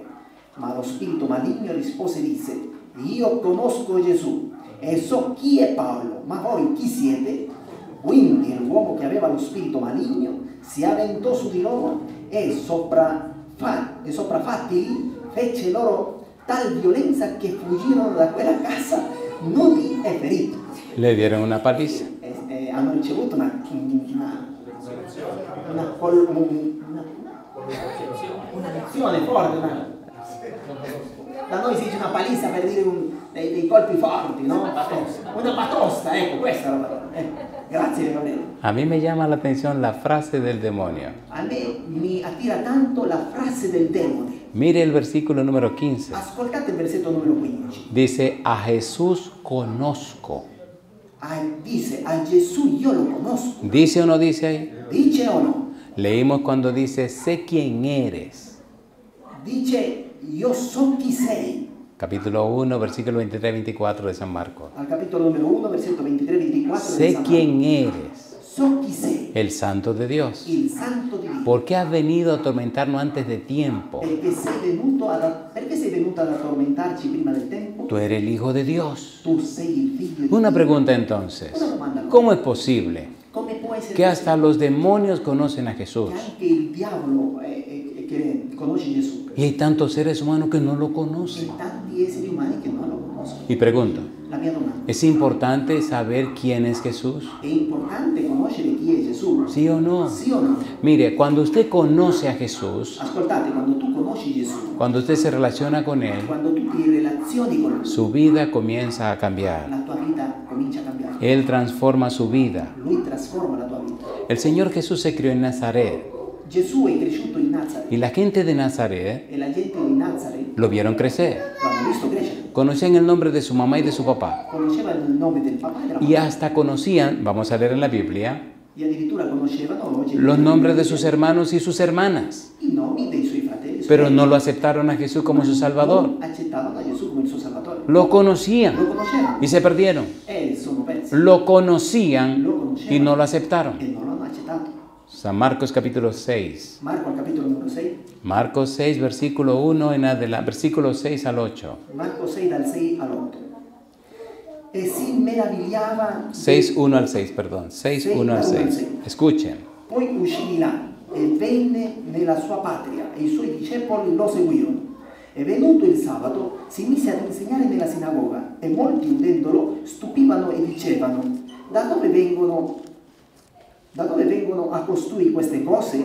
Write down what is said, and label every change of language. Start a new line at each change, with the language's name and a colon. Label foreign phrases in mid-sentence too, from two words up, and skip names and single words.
Italian: Ma lo spirito maligno rispose e disse: io conosco Gesù e so chi è Paolo, ma voi chi siete? Quindi l'uomo che aveva lo spirito maligno si avventò su di loro e sopraffattili fece loro tal violenza che fuggirono da quella casa nudi e feriti.
Spanish: Le dieron una paliza.
Italian: Hanno ricevuto una un'azione forte, da noi si dice una palizza per dire dei colpi forti, no? Una batosta, ecco, questa è la parola. Grazie Gabriele.
Spanish: A mí me llama la atención la frase del demonio.
Italian: A me mi attira tanto la frase del demone.
Spanish: Mire el versículo número 15.
Italian: Ascoltate il versetto numero 15.
Spanish: Dice, a Jesús conozco.
Italian: Dice, a Gesù io lo conosco.
Spanish: ¿Dice o no dice ahí?
Italian: Dice o no?
Spanish: Leímos cuando dice, sé quién eres. Dice,
Italian: io so chi sei.
Spanish: Capítulo 1, versículo 23-24 de San Marcos.
Italian: Al capitolo numero 1, versetto 23-24.
Spanish: Sé quién eres,
Italian: So chi sei.
Spanish: el Santo de Dios.
Italian: Il santo di Dio.
Spanish: ¿Por qué has venido a atormentarnos antes de tiempo?
Italian: Perché sei venuto ad addormentarci prima del tempo?
Spanish: Tú eres el Hijo de Dios.
Italian: Tu sei il figlio di
Spanish: Una
Italian: Dio.
Spanish: pregunta entonces,
Italian: Una domanda.
Spanish: ¿cómo es posible
Italian: Come può essere
Spanish: que hasta los demonios conocen a Jesús?
Italian: che anche il diavolo che conosce Gesù
Spanish: Y hay tantos seres humanos que no lo
Italian: e
Spanish: conocen.
Italian: tanti esseri umani che non lo conoscono?
Spanish: Y pregunto,
Italian: La mia domanda.
Spanish: ¿es importante saber quién es Jesús?
Italian: È importante conoscere chi è Gesù?
Spanish: ¿Sí o no?
Italian: Sì o no?
Spanish: Mire, cuando usted conoce a Jesús,
Italian: Ascoltate, quando tu conosci Gesù,
Spanish: cuando usted se relaciona con Él,
Italian: quando tu ti relazioni con Lui,
Spanish: su vida comienza a cambiar.
Italian: la tua vita comincia a cambiare.
Spanish: Él transforma su vida.
Italian: Lui trasforma la tua vita.
Spanish: El Señor Jesús se crió en Nazaret
Italian: Gesù è cresciuto in Nazareth
Spanish: y la gente de Nazaret
Italian: e la gente di Nazareth
Spanish: lo vieron crecer.
Italian: lo hanno visto crescere.
Spanish: Conocían el nombre de su mamá y de su papá.
Italian: Conoscevano il nome del papà e della
Spanish: Y
Italian: mamma
Spanish: hasta conocían, vamos a leer en la Biblia,
Italian: e addirittura conoscevano
Spanish: los nombres de sus hermanos y sus hermanas.
Italian: i nomi dei suoi fratelli.
Spanish: Pero no lo aceptaron a Jesús como su Salvador.
Italian: Non accettavano a Gesù come il suo Salvatore.
Spanish: Lo conocían
Italian: Lo conoscevano
Spanish: y se perdieron.
Italian: e sono persi
Spanish: Lo conocían
Italian: Lo conocevano
Spanish: y no lo aceptaron.
Italian: e non l'hanno accettato.
Spanish: San Marcos capítulo 6.
Italian: Marco al capitolo numero 6.
Spanish: Marcos 6, versículo 1 en adelante, versículo 6 al 8.
Italian: Marco 6 dal 6 all'8. E si meravigliava.
Spanish: 6, 1 al 6, perdón. 6, 1 al 6. Escuchen.
Italian: Poi uscì di là e venne nella sua patria e i suoi discepoli lo seguirono. E venuto il sabato si mise ad insegnare nella sinagoga e molti udendolo stupivano e dicevano: da dove vengono a costui queste cose?